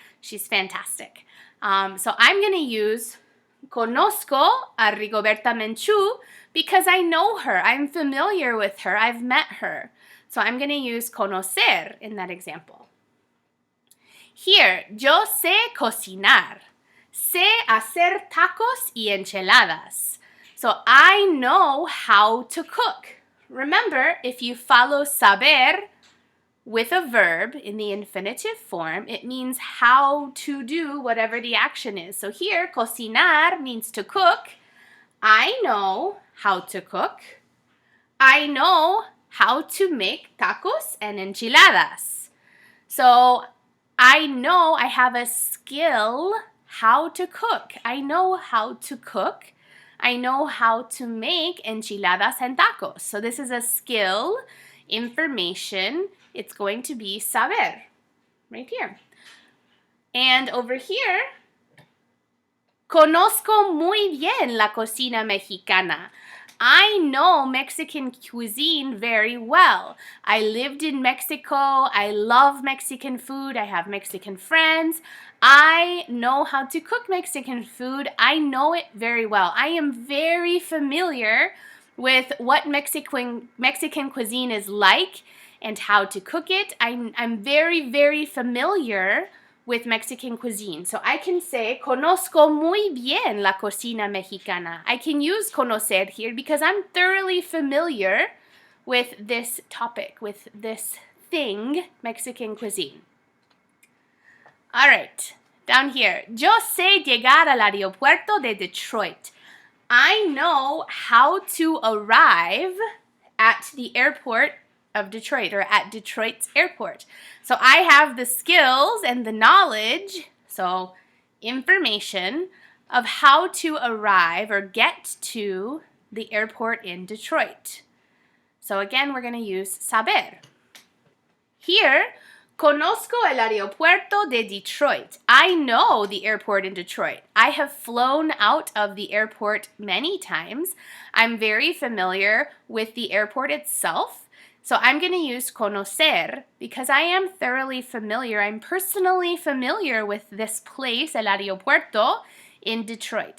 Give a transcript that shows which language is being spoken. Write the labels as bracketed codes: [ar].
[en] She's fantastic. So I'm going to use [es] conozco a Rigoberta Menchú [en] because I know her. I'm familiar with her. I've met her. So I'm going to use conocer in that example. [es] Here, yo sé cocinar. Sé hacer tacos y enchiladas. [en] So I know how to cook. Remember, if you follow saber with a verb in the infinitive form, it means how to do whatever the action is. So here, cocinar means to cook. I know how to cook. I know how to make tacos and enchiladas. So I know I have a skill how to cook. I know how to cook. I know how to make enchiladas and tacos. So this is a skill, information. It's going to be saber, right here. [es] And over here, conozco muy bien la cocina mexicana. [en] I know Mexican cuisine very well. I lived in Mexico. I love Mexican food. I have Mexican friends. I know how to cook Mexican food. I know it very well. I am very familiar with what Mexican cuisine is like and how to cook it. I'm very, very familiar with Mexican cuisine. [es] So I can say, conozco muy bien la cocina mexicana. [en] I can use conocer here because I'm thoroughly familiar with this topic, with this thing, Mexican cuisine. All right, down here. [es] Yo sé llegar al aeropuerto de Detroit. [en] I know how to arrive at the airport of Detroit, or at Detroit's airport. So I have the skills and the knowledge, so information, of how to arrive or get to the airport in Detroit. So again, we're going to use saber. [es] Here, conozco el aeropuerto de Detroit. [en] I know the airport in Detroit. I have flown out of the airport many times. I'm very familiar with the airport itself. So I'm going to use conocer because I am thoroughly familiar. I'm personally familiar with this place, [es] el aeropuerto, [en] in Detroit.